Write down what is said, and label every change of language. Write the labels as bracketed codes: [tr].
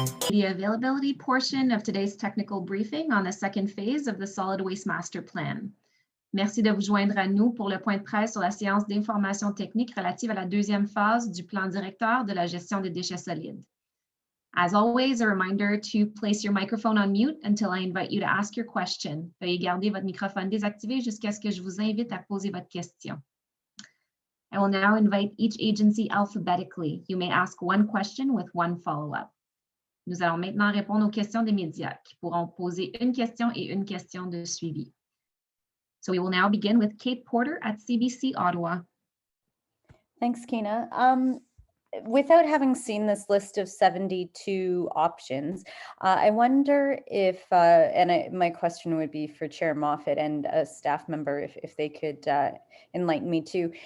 [en] the availability portion of today's technical briefing on the second phase of the Solid Waste Master Plan. [fr] Merci de vous joindre à nous pour le point de presse sur la séance d'information technique relative à la deuxième phase du plan directeur de la gestion des déchets solides. [en] As always, a reminder to place your microphone on mute until I invite you to ask your question. [fr] Veuillez garder votre microphone désactivé jusqu'à ce que je vous invite à poser votre question. [en] I will now invite each agency alphabetically. You may ask one question with one follow-up. [fr] Nous allons maintenant répondre aux questions des médias qui pourront poser une question et une question de suivi. [en] So we will now begin with Kate Porter at CBC Ottawa. Thanks, Kina. Without having seen this list of 72 options, I wonder if, my question would be for Chair Moffatt and a staff member, if they could enlighten me too.